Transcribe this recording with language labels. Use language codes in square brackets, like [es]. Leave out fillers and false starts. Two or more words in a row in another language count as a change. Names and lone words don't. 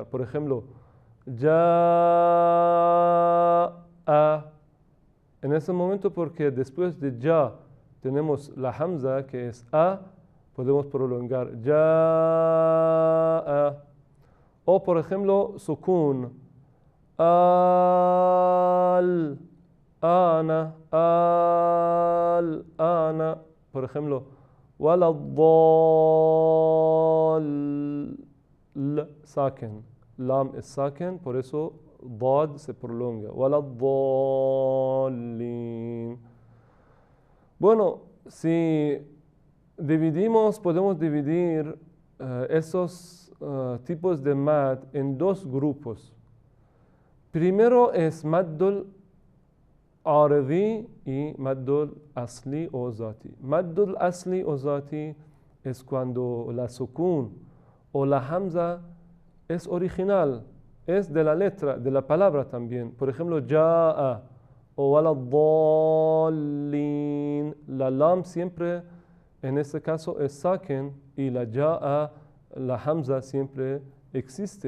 [es] Por ejemplo, ya, en ese momento, porque después de ya tenemos la hamza, que es a, podemos prolongar ya. O por ejemplo, sukun, al, ana, ana. Por ejemplo, waladdal, saken. Lam es saken, por eso dad se prolonga. [ar] ولا الضالين. [es] Bueno, si dividimos, podemos dividir esos tipos de mad en 2 grupos. Primero es [ar] مد العارض [es] y [ar] مد الأصلي [es] o zati. [ar] مد الأصلي [es] o zati es cuando la sukun o la hamza es original, es de la letra, de la palabra también. Por ejemplo, ja'a o waladdallin. La lam siempre, en este caso, es saken y la ja'a, la hamza siempre existe.